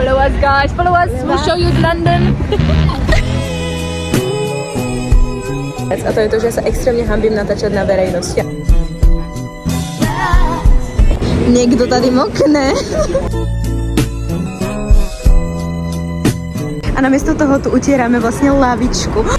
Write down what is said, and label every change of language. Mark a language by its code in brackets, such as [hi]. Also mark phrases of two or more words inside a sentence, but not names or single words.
[en] Follow us guys, follow us, we'll show you London. [sk] A to je to, že sa extrémne hanbím natáčať na verejnosti. Niekto tady mokne. A namiesto toho tu utierame vlastne lavičku.